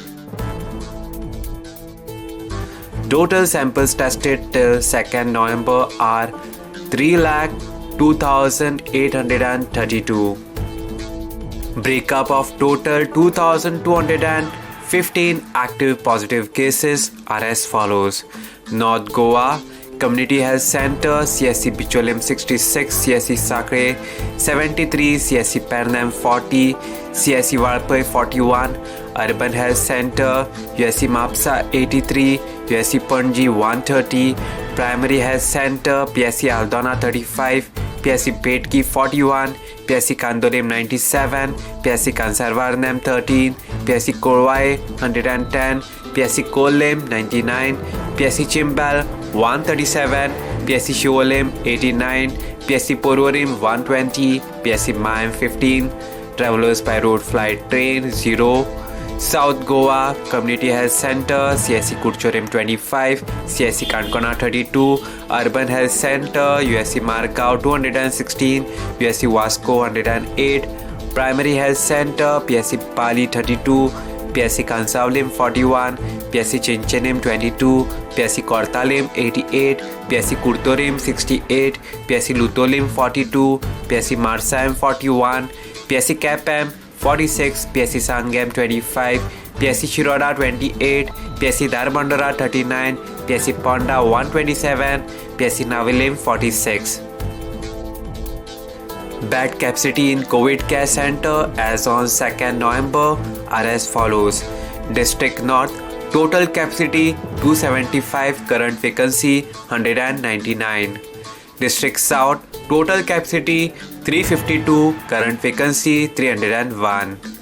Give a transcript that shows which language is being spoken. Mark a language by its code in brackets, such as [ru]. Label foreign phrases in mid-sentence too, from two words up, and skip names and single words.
[en] Total samples tested till 2nd November are 3,02,832. Breakup of total 2,215 active positive cases are as follows. North Goa Community Health Center, CSC Bicholim 66, CSC Sakre 73, CSC Pernam 40, CSC Valpai 41, Urban Health Center, USC Mapsa 83, USC Panji 130, Primary Health Center, PSC Aldona 35, PSC Petki 41, PSC Kandolem 97, PSC Kansarvarnam 13, PSC Korwai 110, PSC Kolem 99, PSC Chimbal 137, PSC Shiolem 89, PSC Porvorim 120, PSC Maim 15, Travelers by road flight train 0, South Goa Community Health Center, CSC Kurchorem 25, CSC Kankona 32, Urban Health Center, USC Margao 216, USC Vasco 108, Primary Health Center, PSC Pali 32, PSC Kansavlim 41, PSC Chinchenim 22, PSC Kortalim 88, PSC Kurtorim 68, PSC Lutolim 42, PSC Marsam 41, PSC Kapam 46, PSC Sangam 25, PSC Shiroda 28, PSC Darbandara 39, PSC Ponda 127, PSC Navilim 46. Bed capacity in COVID Care Center as on 2nd November are as follows. District North total capacity 275, current vacancy 199. District South total capacity 352, current vacancy 301.